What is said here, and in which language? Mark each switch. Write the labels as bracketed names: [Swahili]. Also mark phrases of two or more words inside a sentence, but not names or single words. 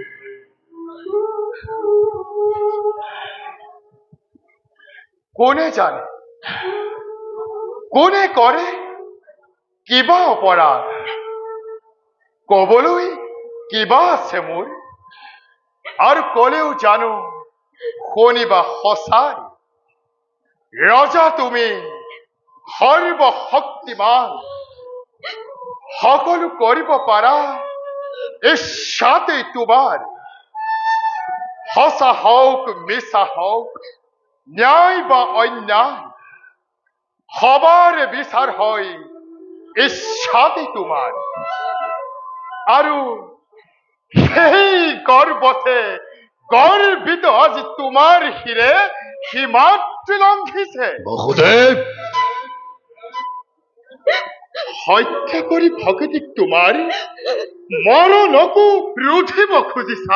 [Assamese] কোনে জানে কোনে কৰে কিবা অপৰাধ কবলৈ কিবা আছে মোৰ আৰু কলেও জানো শুনিবা সঁচাই ৰজা তুমি সৰ্বশক্তিমান সকলো কৰিব পাৰা ইচ্ছাতেই তোমাৰ সঁচা হওক মিছা হওক ন্যায় বা অন্যায় সবার বিচার হয় ইচ্ছাতেই তোমাৰ আৰু সেই গৰ্বতে গৰ্বিত আজি তোমাৰ শিৰে সীমাত্ৰি লংঘিছে বসুদেৱ হত্যা কৰি ভগতিক তোমাৰ মৰণকো ৰুধিব খুজিছা